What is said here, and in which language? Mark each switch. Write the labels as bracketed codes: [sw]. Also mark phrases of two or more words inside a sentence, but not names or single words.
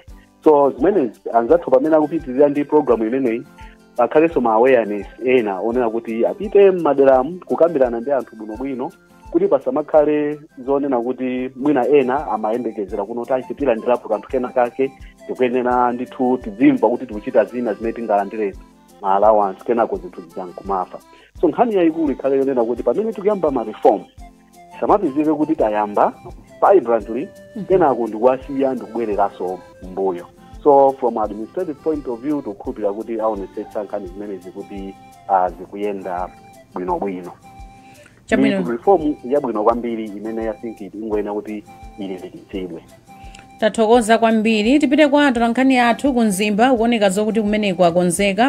[ny] So zimene anzathu pamene akupitirira ndi program imeneyi akhalenso ma awareness ena onena kuti apite m'maderamu kukambirana ndi anthu bwinobwino kuti pasamakhale zonena kuti mwina ena amayembekezera kuno kuti tilandirapo kanthu kenakake tikuyenera ndithu tidzimva kuti tikuchita zina zimene tingalandire ma allowance kenako zinthu zijankumafa. So nkhani yayikulu ikhale yonena kuti pamene tikuyamba ma reform samapezeke kuti tayamba vibrantly kenako ndikuwasiya ndikubwereranso mbuyo. So [en] from administrative point of view [ny] tikukhulupirira kuti aonetsetsa nkhani zimenezi kuti zikuyenda bwinobwino. Reform yabwino kwambiri imene [en] I think [ny] ingoyena kuti ilimbikitsidwe. Tathokoza kwambiri. Tipite kwa atolankhani athu kunzimba kuoneka zokuti kumeneko akonzeka.